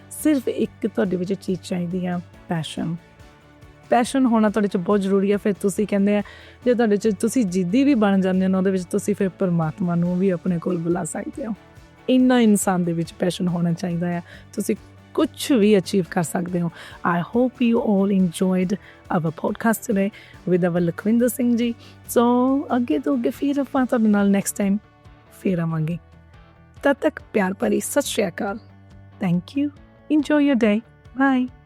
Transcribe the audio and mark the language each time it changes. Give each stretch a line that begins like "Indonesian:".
Punjabi: ਸਿਰਫ ਇੱਕ ਤੁਹਾਡੇ ਵਿੱਚ ਚੀਜ਼ ਚਾਹੀਦੀ ਆ, ਪੈਸ਼ਨ ਹੋਣਾ ਤੁਹਾਡੇ 'ਚ ਬਹੁਤ ਜ਼ਰੂਰੀ ਆ। ਫਿਰ ਤੁਸੀਂ ਕਹਿੰਦੇ ਆ ਜੇ ਤੁਹਾਡੇ 'ਚ ਤੁਸੀਂ ਜਿੱਦੀ ਵੀ ਬਣ ਜਾਂਦੇ ਹੋ ਉਹਦੇ ਵਿੱਚ ਤੁਸੀਂ ਫਿਰ ਪਰਮਾਤਮਾ ਨੂੰ ਵੀ ਆਪਣੇ ਕੋਲ ਬੁਲਾ ਸਕਦੇ ਹੋ। ਇੰਨਾ ਇਨਸਾਨ ਦੇ ਵਿੱਚ ਪੈਸ਼ਨ ਹੋਣਾ ਚਾਹੀਦਾ ਆ, ਤੁਸੀਂ ਕੁਛ ਵੀ ਅਚੀਵ ਕਰ ਸਕਦੇ ਹੋ।
English: I hope you all enjoyed our podcast today with our Lakhwinder Singh ji.
Punjabi: ਸੋ ਅੱਗੇ ਤੋਂ ਅੱਗੇ ਫਿਰ ਆਪਾਂ ਤੁਹਾਡੇ ਨਾਲ ਨੈਕਸਟ ਟਾਈਮ ਫਿਰ ਆਵਾਂਗੇ। ਤਦ ਤੱਕ ਪਿਆਰ ਭਰੀ ਸਤਿ ਸ਼੍ਰੀ ਅਕਾਲ। Thank you. Enjoy your day. Bye.